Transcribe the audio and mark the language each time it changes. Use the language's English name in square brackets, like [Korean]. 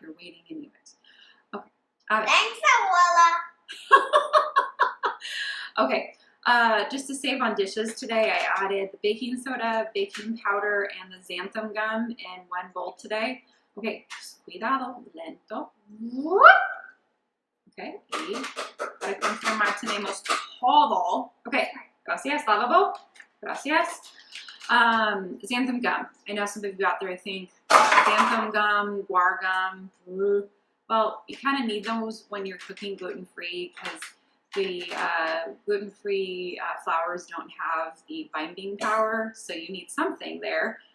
[English] You're waiting anyways. Okay. Thanks, abuela. Okay. Just to save on dishes today, I added the baking soda, baking powder, and the xanthan gum in one bowl today. [Spanish] Okay. Cuidado, lento. Okay. Y para confirmar tenemos todo. Okay. Gracias, lavabo. Gracias. Xanthan gum. [English] I know some of you out there think xanthan gum, guar gum. Well, you kind of need those when you're cooking gluten-free because the gluten-free flours don't have the binding power, so you need something there.